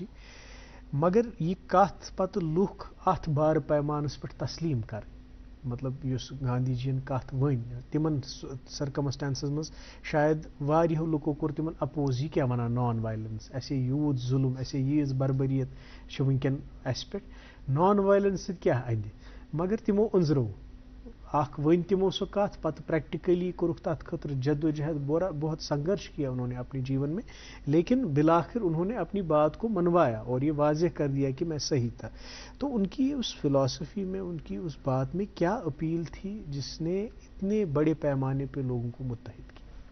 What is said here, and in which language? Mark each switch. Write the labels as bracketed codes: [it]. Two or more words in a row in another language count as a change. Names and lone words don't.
[ks] مگر یہِ کَتھ پَتہٕ لُکھ اَتھ بارٕ پیمانس پٮ۪ٹھ تسلیٖم کَرٕنۍ، مطلب یُس گاندھی جیَن کَتھ ؤنۍ تِمن سرکمسٹانسز منٛز شاید واریاہو لُکو کوٚر تِمن اپوز. یہِ کیٛاہ وَنان [en] non violence, [ks] اَسے یوٗت ظُلم، اَسے ییٖژ بربریت چھِ وٕنکٮ۪ن اَسہِ پٮ۪ٹھ، [en] non violence [ks] سۭتۍ کیٛاہ اَندِ. مگر تِمو أنٛزرو اکھ ؤنۍ تِمو سۄ کَتھ، پتہٕ پریکٹیکلی کوٚرُکھ تَتھ خٲطرٕ جدوجہد، [ur] بہت سنگرش کیا انہوں نے اپنے جیون میں، لیکن بالآخر انہوں نے اپنی بات کو منوایا اور یہ واضح کر دیا کہ میں صحیح تھا. تو ان کی اس فلاسفی میں، ان کی اس بات میں کیا اپیل تھی جس نے اتنے بڑے پیمانے پہ لوگوں کو متحد کیا؟